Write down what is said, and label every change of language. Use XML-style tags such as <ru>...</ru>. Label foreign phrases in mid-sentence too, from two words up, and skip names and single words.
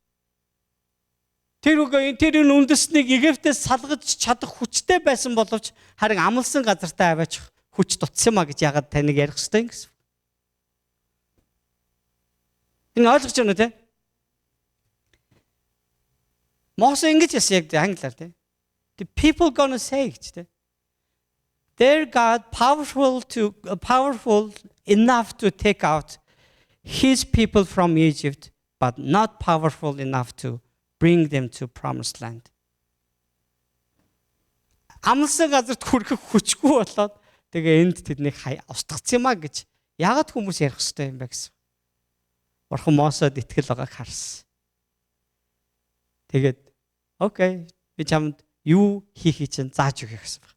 <mn>Тэр үндэстнийг Египтээс салгаж чадах хүчтэй байсан боловч харин амлсан газартаа аваачих хүч дутсан маа гэж яагаад таныг ярих хэрэгтэй юм гэсэн. Энэ ойлгож байна уу те? Мосе ингэж яасан яг англиар те.</mn> <en>The people gonna say</en> <mn>гэж те.</mn> <en>Their God powerful enough to take out his people from Egypt, but not powerful enough to bring them to promised land.</en> <mn>Амлсан газарт хүрэхийг хүчгүй болоод тэгээ энд тэднийг устгацсан юмаа гэж яагаад хүмүүс ярих хэрэгтэй юм бэ гэсэн. Бурхан Мосед итгэл байгааг харсан. Тэгээд окей, би чамд юу хийхийг чинь зааж өгье гэсэн байна.</mn>